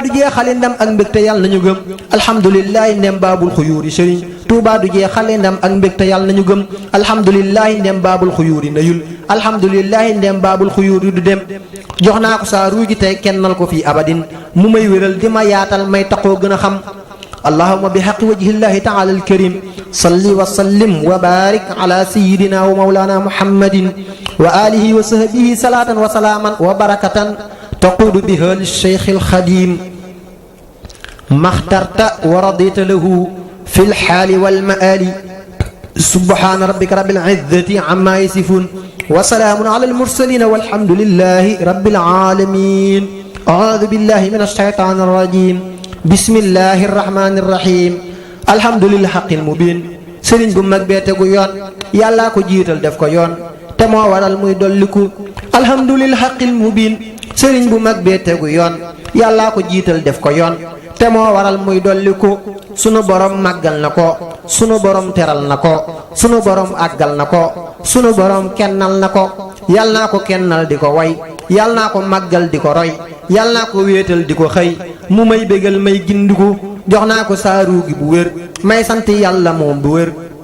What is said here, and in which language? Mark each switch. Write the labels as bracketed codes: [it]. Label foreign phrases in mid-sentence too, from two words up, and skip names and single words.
[wo] du jeexale ndam ak mbégte yàlla nañu gëm alhamdulilahi ndem [ar] باب الخيور [wo] sëriñ Tuubaa du jeexale ndam ak mbégte yàlla nañu gëm alhamdulilahi ndem [ar] باب الخيور [wo] nayul alhamdulilahi ndem [ar] باب الخيور [wo] du dem jox naa ko saa ruugi tey kennal ko fii abadin mu may wéral di ma yaatal may taxoo gën a xam [ar] اللهم بحق وجه الله تعالى الكريم صل وسلم وبارك على سيدنا ومولانا محمد وعلى آله وصحبه صلاة وسلاما وبركة تقود بها للشيخ الخديم ما اخترت ورضيت له في الحال والمآل سبحان ربك رب العزة عما يصفون وسلام على المرسلين والحمد لله رب العالمين أعوذ بالله من الشيطان الرجيم بسم الله الرحمن الرحيم الحمد لله الحق المبين [wo] sëriñ bu mag bee tegu yoon yàllaa ko jiital def ko yoon te moo waral muy dolliku [ar] الحمد لله الحق المبين [wo] sëriñ bu mag bee tegu yoon yàllaa ko jiital def ko yoon te moo waral muy dolliku sunu borom màggal na ko sunu borom teral na ko sunu borom àggal na ko sunu borom kennal na ko yàll naa ko kennal di ko way yàll naa ko màggal di ko roy yàll naa ko wéetal di ko xëy mu may bégal may gindiku jox naa ko saaru gi bu wér may sant yàlla moom bu wér